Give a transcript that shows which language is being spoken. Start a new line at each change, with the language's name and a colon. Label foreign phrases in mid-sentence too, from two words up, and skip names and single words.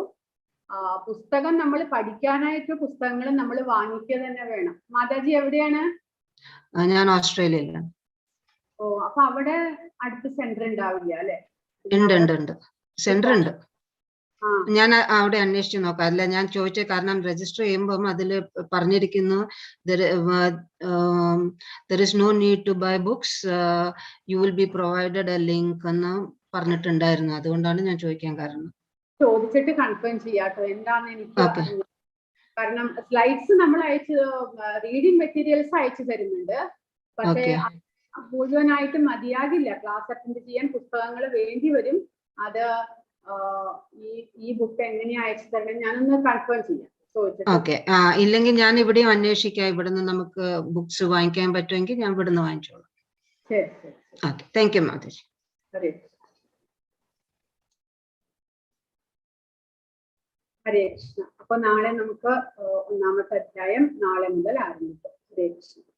Malayalam: പുസ്തകം നമ്മൾ പഠിക്കാനായിട്ട് പുസ്തകങ്ങൾ നമ്മൾ വാങ്ങിക്കുക തന്നെ വേണം. മാതാജി എവിടെയാണ്? ഞാൻ ഓസ്ട്രേലിയയിലാണ്. ഓ, അപ്പൊ അവിടെ അടുത്ത് സെന്റർ ഉണ്ടാവില്ല അല്ലെ? ഉണ്ട് സെന്റർ ഉണ്ട്. ഞാൻ അവിടെ അന്വേഷിച്ചു നോക്കാം. അല്ല, ഞാൻ ചോദിച്ച കാരണം രജിസ്റ്റർ ചെയ്യുമ്പോൾ അതിൽ പറഞ്ഞിരിക്കുന്നു
English: there is no need to buy books, you will be provided a link
Malayalam: എന്ന് പറഞ്ഞിട്ടുണ്ടായിരുന്നു. അതുകൊണ്ടാണ് ഞാൻ ചോദിക്കാൻ കാരണം. ചോദിച്ചിട്ട് കൺഫേം ചെയ്യാട്ടോ എന്താന്ന് എനിക്ക്. കാരണം സ്ലൈഡ്സ് നമ്മൾ
English: reading materials
Malayalam: അയച്ചു തരുന്നുണ്ട്, പക്ഷേ മുഴുവനായിട്ട് മതിയാകില്ല.
English: class attend
Malayalam: ചെയ്യാൻ പുസ്തകങ്ങൾ വേണ്ടി വരും. അത് ഈ ബുക്ക് എങ്ങനെയാ അയച്ചു തരണം ഞാനൊന്ന് കൺഫേം ചെയ്യാം. ഓക്കെ, ഇല്ലെങ്കിൽ ഞാൻ ഇവിടെയും അന്വേഷിക്കാം. ഇവിടുന്ന് നമുക്ക് ബുക്സ് വാങ്ങിക്കാൻ പറ്റുമെങ്കിൽ ഞാൻ ഇവിടുന്ന് വാങ്ങിച്ചോളാം. ശരി. ഓക്കെ,
English: thank you
Malayalam: മാതാജി.
Sanskrit: ഹരേ കൃഷ്ണ.
Malayalam: അപ്പൊ നാളെ നമുക്ക് 1ാമത്തെ അധ്യായം നാളെ മുതൽ ആരംഭിക്കും.
Sanskrit: ഹരേ കൃഷ്ണ.